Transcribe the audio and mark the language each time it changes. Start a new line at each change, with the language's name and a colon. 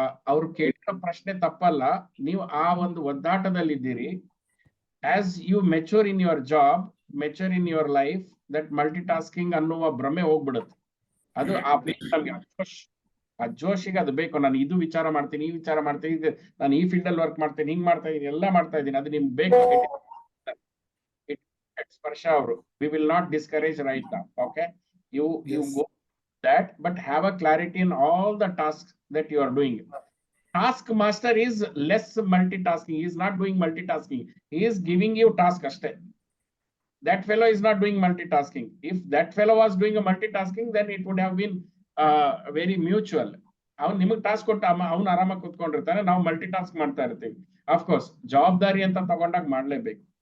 Kannada: ಅವ್ರು ಕೇಳಿದ ಪ್ರಶ್ನೆ ತಪ್ಪಲ್ಲ. ನೀವು ಆ ಒಂದು ಒದ್ದಾಟದಲ್ಲಿ ಇದ್ದೀರಿ.
English: As you mature in your job, mature in your life, that multitasking
Kannada: ಅನ್ನುವ ಭ್ರಮೆ ಹೋಗ್ಬಿಡುತ್ತೆ. ಅದು ಆ ಬೇಕು ನಮ್ಗೆ ಆ ಜೋಶಿಗೆ ಅದು ಬೇಕು. ನಾನು ಇದು ವಿಚಾರ ಮಾಡ್ತೀನಿ, ಈ ವಿಚಾರ ಮಾಡ್ತೀನಿ, ನಾನು ಈ ಫೀಲ್ಡ್ ಅಲ್ಲಿ ವರ್ಕ್ ಮಾಡ್ತೀನಿ, ಹಿಂಗ್ ಮಾಡ್ತಾ ಇದೀನಿ, ಎಲ್ಲ ಮಾಡ್ತಾ ಇದ್ದೀನಿ, ಅದು ನಿಮ್ಗೆ ಬೇಕು. ಸ್ಪರ್ಶ ಅವರು,
English: we will not discourage right now. Okay, you go that, but have a clarity in all the tasks that you are doing. Task master is less multitasking. He is not doing multitasking. He is giving you task ashte. That fellow is not doing multitasking. If that fellow was doing a multitasking, then it would have been very mutual.
Kannada: ಅವನು ನಿಮಗೆ task ಕೊಟ್ಟು ಅವ್ನು ಆರಾಮಾಗಿ ಕೂತ್ಕೊಂಡಿರ್ತಾನೆ, ನಾವು multi task ಮಾಡ್ತಾ ಇರ್ತೀವಿ. Of course ಜವಾಬ್ದಾರಿ ಅಂತ ತಗೊಂಡಾಗ ಮಾಡ್ಲೇಬೇಕು.